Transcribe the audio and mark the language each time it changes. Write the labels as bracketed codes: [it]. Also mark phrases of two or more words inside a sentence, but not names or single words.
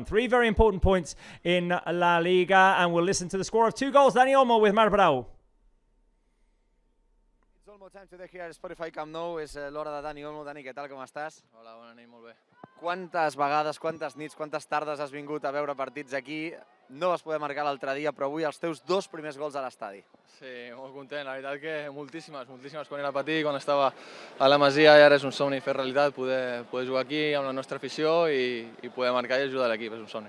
[en] 3 very important points in La Liga, and we'll listen to the score of 2 goals. Dani Olmo with Mar Brau. It's almost time today here at Spotify Camp Nou. [ca] És l'hora de Dani Olmo. Dani, què tal, com estàs? Hola, bona nit, molt bé. Quantes vegades, quantes nits, quantes tardes has vingut a veure partits aquí? No vas poder marcar l'altre dia, però avui els teus 2 primers gols a l'estadi. Sí, molt content. La veritat que moltíssimes quan era petit, quan estava a la Masia, i ara és un somni fer realitat, poder jugar aquí amb la nostra afició i poder marcar i ajudar l'equip, és un somni.